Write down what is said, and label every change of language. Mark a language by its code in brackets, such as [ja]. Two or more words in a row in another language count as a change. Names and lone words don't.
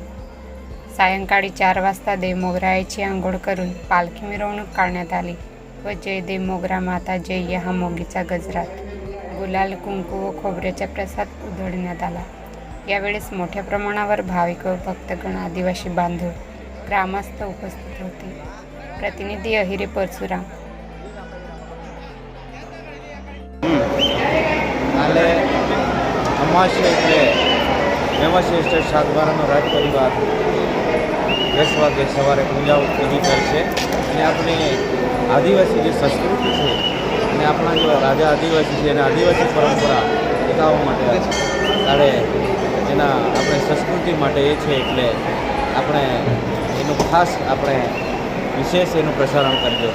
[mr] सायंकाळी 4 वाजता देवमोगराची आंघोळ करून पालखी मिरवणूक काढण्यात आली व जय देवमोगरा माता जय या मोगीचा गजरात गुलाल, कुंकू व खोबऱ्याचा प्रसाद उधळण्यात आला. यावेळेस मोठ्या प्रमाणावर भाविक व भक्तगण, आदिवासी बांधव, ग्रामस्थ उपस्थित होते. प्रतिनिधी अहिरे परशुराम. [gu] અમાસે એટલે વ્યવસ્થિત સ્ટેટ સાતબારાનો રાજ પરિવાર 10 વાગે સવારે પૂજા વિધિ કરશે અને આપણી આદિવાસી જે સંસ્કૃતિ છે અને આપણા જે રાજા આદિવાસી છે અને આદિવાસી પરંપરા બતાવવા માટે ત્યારે એના આપણે સંસ્કૃતિ માટે એ છે એટલે આપણે એનું ખાસ આપણે વિશેષ એનું પ્રસારણ કરજો.